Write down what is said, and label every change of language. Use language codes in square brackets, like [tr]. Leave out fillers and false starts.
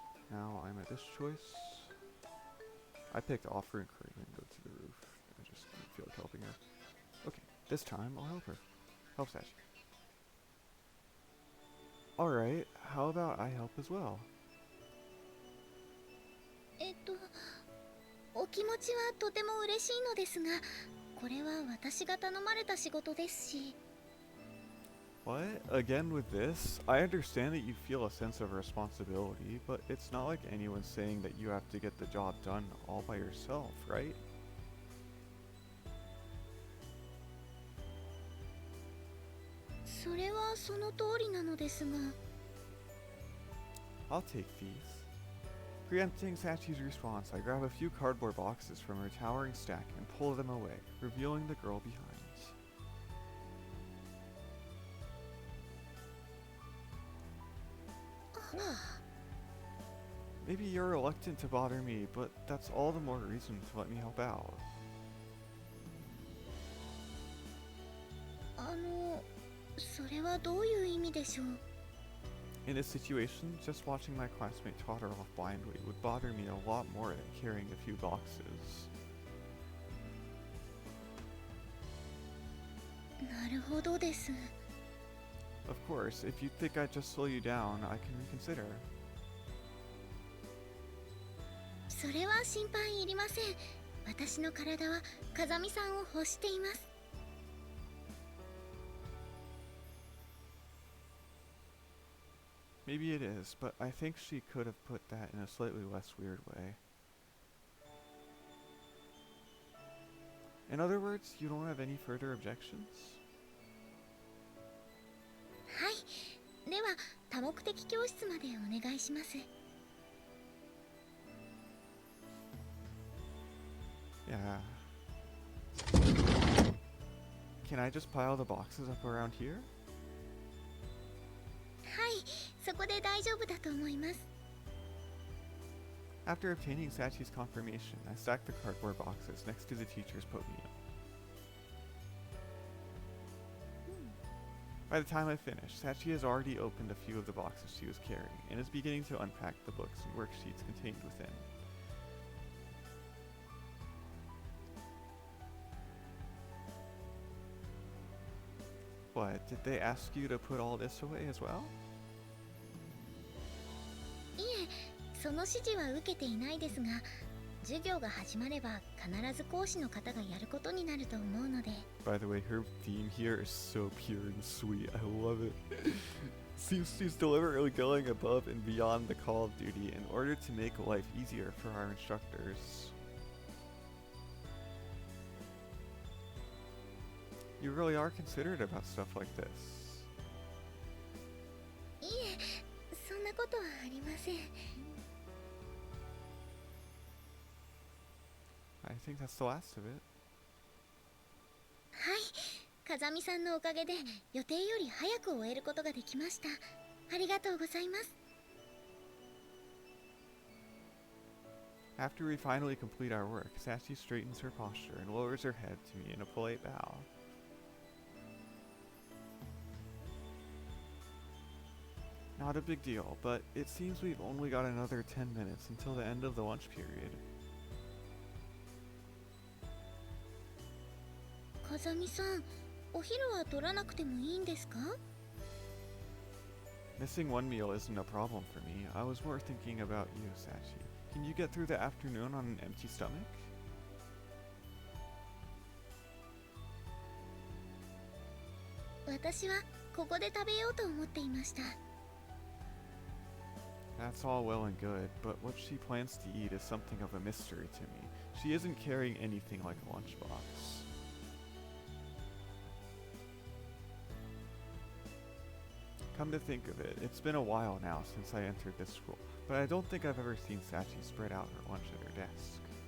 [en] Now I'm at this choice. I picked offer encouragement and go to the roof. I just didn't feel like helping her. Okay, this time I'll help her. Help Sachi. Alright, how about I help as well? [ja] お気持ちはとても嬉しいのですが、これは私が頼まれた仕事ですし。 [en] What? Again with this? I understand that you feel a sense of responsibility, but it's not like anyone's saying that you have to get the job done all by yourself, right? [ja] それはその通りなのですが。 [en] I'll take these. Preempting Sachi's response, I grab a few cardboard boxes from her towering stack and pull them away, revealing the girl behind. Maybe you're reluctant to bother me, but that's all the more reason to let me help out. [ja] それはどういう意味でしょう? [en] In this situation, just watching my classmate totter off blindly would bother me a lot more than carrying a few boxes. [ja] なるほどです。 [en] Of course, if you think I'd just slow you down, I can reconsider. [ja] それは心配いりません。私の体は風見さんを欲しています。 [en] Maybe it is, but I think she could have put that in a slightly less weird way. In other words, you don't have any further objections? [ja] はい。では多目的教室までお願いします。 [en] Yeah. Can I just pile the boxes up around here? [ja] はい、そこで大丈夫だと思います。 [en] After obtaining Sachi's confirmation, I stacked the cardboard boxes next to the teacher's podium. By the time I finished, Sachi has already opened a few of the boxes she was carrying and is beginning to unpack the books and worksheets contained within. What, did they ask you to put all this away as well? [ja] いえ、その指示は受けていないですが、授業が始まれば必ず講師の方がやることになると思うので。 [en] By the way, her theme here is so pure and sweet. I love it. Seems she's deliberately going above and beyond the call of duty in order to make life easier for our instructors. You really are considerate about stuff like this. [ja] いえ、そんなことはありません。 [en] I think that's the last of it. [ja] はい、風見さんのおかげで予定より早く終えることができました。ありがとうございます。 [en] After we finally complete our work, Sachi straightens her posture and lowers her head to me in a polite bow. Not a big deal, but it seems we've only got another 10 minutes until the end of the lunch period. [ja] 風見さん、お昼は取らなくてもいいんですか？ [en] Missing one meal isn't a problem for me. I was more thinking about you, Sachi. Can you get through the afternoon on an empty stomach? [ja] 私はここで食べようと思っていました。 [en] That's all well and good, but what she plans to eat is something of a mystery to me. She isn't carrying anything like a lunchbox. Come to think of it, it's been a while now since I entered this school, but I don't think I've ever seen Sachi spread out her lunch at her desk.